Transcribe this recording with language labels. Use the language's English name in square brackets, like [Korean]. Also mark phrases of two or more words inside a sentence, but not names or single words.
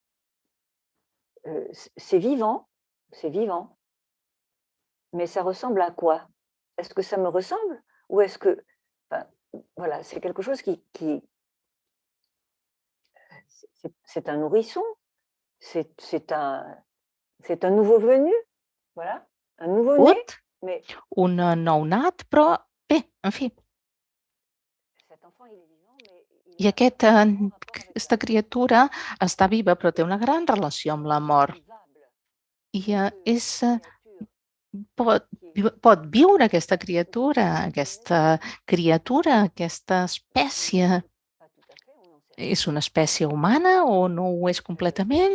[French] C'est vivant, mais ça ressemble à quoi? Est-ce que ça me ressemble? Ou est-ce que... Enfin, voilà, c'est quelque chose qui c'est un nourrisson, c'est un nouveau venu, voilà, un nouveau-né. Mais [Catalan] un nounat, però bé, en fi. [French] cet enfant, il est vivant, mais [Catalan] I aquesta criatura està viva, però té una gran relació amb la mort. I pot viure aquesta criatura, aquesta espècie. És una espècie humana o no ho és completament?